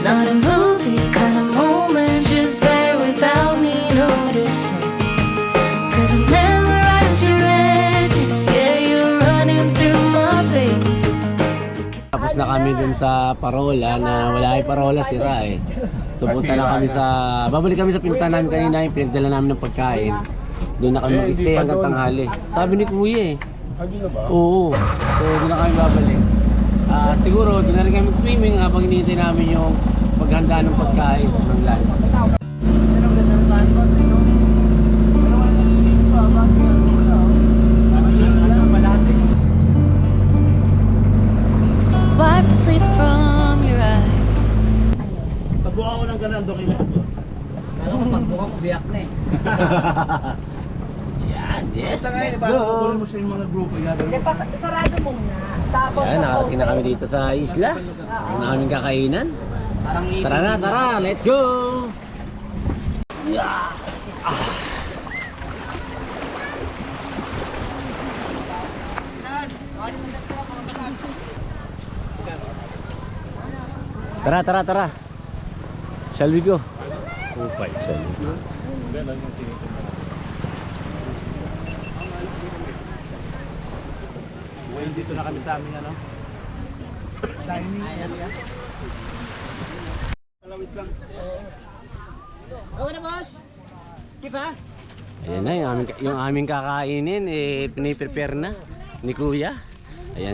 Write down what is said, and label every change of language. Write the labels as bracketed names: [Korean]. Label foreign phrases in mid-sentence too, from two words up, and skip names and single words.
[English] Not a movie kind of moment, just there without me noticing. 'Cause I memorized your edges, yeah, you're running through my face. [Filipino] Tapos na kami dun sa parola na wala ay parola, sira eh. So punta na kami sa, babalik kami sa pinuntahan namin kanina, yung pinagdala namin ng pagkain. Doon na kami mag-stay hanggang tanghali. Sabi ni Kuya eh. Oo. So doon na kami babalik. Siguro doon na rin kami swimming habang hinihintay namin yung paghanda ng pagkain ng lunch. [English] Wipe the sleep from your eyes. [Filipino] Tabuha ko ng ganun, dokumento. Yan, yes, Basta ngayon, [English] let's [Filipino] bago [English] go! [Filipino] mo sa mga grupo, gagawin. Sarado muna. Tapos Yan, nakarating na kami dito sa isla. Ang aming kakainan. Tara na, tara! [English] Let's go! [Filipino] Tara, tara, tara! [English] Shall we go? Upay. Shall we go? Well, [Filipino] dito na kami sa aming ano. [English] Dining area. [Filipino] Palawit lang. Ayan na, yung aming kakainin, piniprepare na ni Kuya.